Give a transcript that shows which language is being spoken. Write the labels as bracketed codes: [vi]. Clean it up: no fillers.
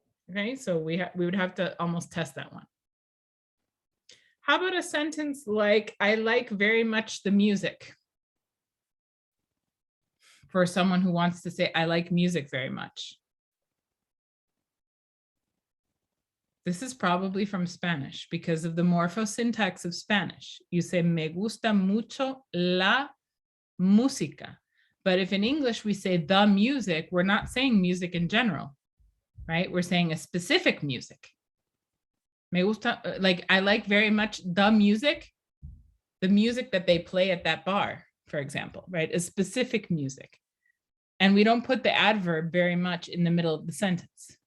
[en] Okay, so we would have to almost test that one. How about a sentence like, I like very much the music? For someone who wants to say, I like music very much. This is probably from Spanish because of the morphosyntax of Spanish. You say, [es] me gusta mucho la música. [en] But if in English we say the music, we're not saying music in general, right? We're saying a specific music. [es] Me gusta, [en] like I like very much the music that they play at that bar, for example, right? A specific music. And we don't put the adverb very much in the middle of the sentence.